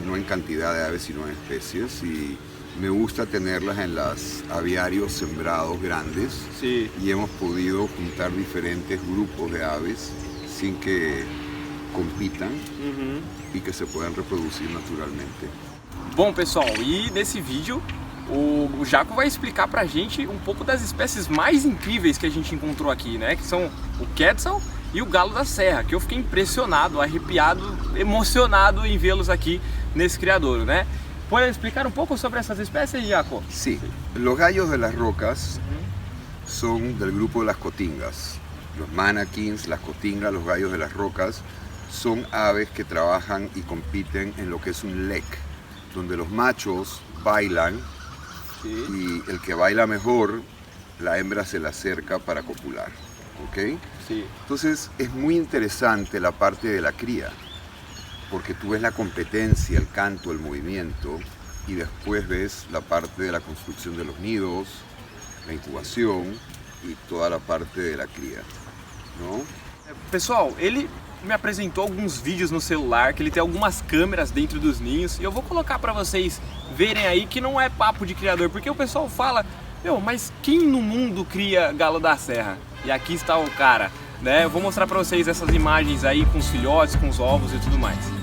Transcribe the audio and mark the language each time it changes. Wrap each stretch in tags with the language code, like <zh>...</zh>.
<es>No en cantidad de aves, sino en especies, y me gusta tenerlas en los aviarios sembrados grandes, Sí. y hemos podido juntar diferentes grupos de aves sin que compitam Uhum. y que se puedan reproducir naturalmente.</es> <pt>Bom, pessoal, e nesse vídeo o Jaco vai explicar pra gente um pouco das espécies mais incríveis que a gente encontrou aqui, né? Que são o Quetzal e o Galo da Serra, que eu fiquei impressionado, arrepiado, emocionado em vê-los aqui nesse criadouro, né? Pode explicar um pouco sobre essas espécies, Jaco?</pt> <es>Sí, los gallos de las rocas son del grupo de las cotingas. Los manakins, las cotingas, los gallos de las rocas son aves que trabajan y compiten en lo que es un lek, donde los machos bailan y el que baila mejor, la hembra se le acerca para copular. ¿Ok? Sí. Entonces es muy interesante la parte de la cría, porque tú ves la competencia, el canto, el movimiento, y después ves la parte de la construcción de los nidos, la incubación y toda la parte de la cría, ¿no?</es> <pt>Pessoal, ele me apresentou alguns vídeos no celular, que ele tem algumas câmeras dentro dos ninhos, e eu vou colocar pra vocês verem aí que não é papo de criador, porque o pessoal fala, meu, mas quem no mundo cria galo da serra? E aqui está o cara, né? Eu vou mostrar pra vocês essas imagens aí com os filhotes, com os ovos e tudo mais.</pt>